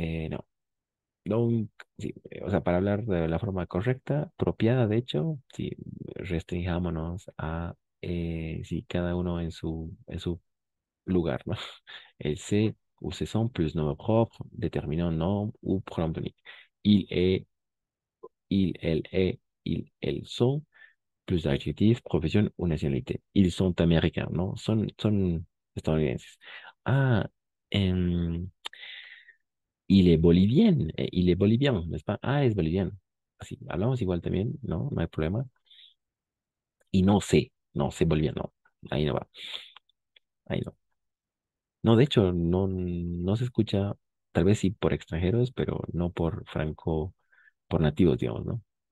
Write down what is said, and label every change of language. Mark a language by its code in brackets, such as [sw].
[es] No. Donc, sí, o sea, para hablar de la forma correcta, apropiada, de hecho, sí, restringámonos a, sí, cada uno en su lugar, ¿no? [fr] El c'est ou ce sont plus nombre propre, déterminant nom ou pronom tonique. Il est, il, elle est, ils, elles sont, plus adjectif, profession ou nationalité. Ils sont américains, [es] ¿no? Son estadounidenses. [fr] Ah, em, il est bolivien, il est bolivien, n'est-ce pas? [es] Ah, es boliviano. Así, hablamos igual también, ¿no? No hay problema. Y no sé boliviano. Ahí no va, ahí no. No, de hecho, no se escucha, tal vez sí por extranjeros, pero no por por nativos, digamos, ¿no?